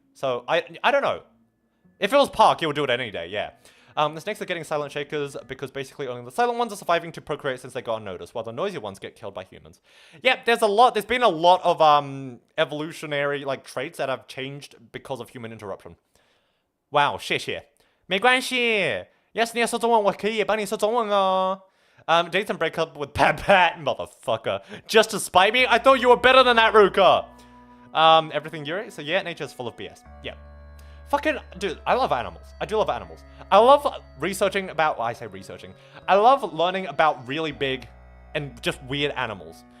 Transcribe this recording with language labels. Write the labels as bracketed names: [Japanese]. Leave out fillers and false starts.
[English] So, I don't know. If it was Park, he would do it any day, yeah. The snakes are getting silent shakers because basically only the silent ones are surviving to procreate since they got unnoticed, while the noisy ones get killed by humans. Yeah, there's been a lot of, evolutionary, like, traits that have changed because of human interruption. [Chinese] Wow, 谢谢。没关系。 Yes, 你要说中文，我可以帮你说中文哦。 [English] Dates and break up with Pat, motherfucker. Just to spite me? I thought you were better than that, Ruka. Everything Yuri? So yeah, nature's full of BS. Yeah. Fucking, dude, I love animals. I do love animals. I love researching about, well, I say researching. I love learning about really big and just weird animals.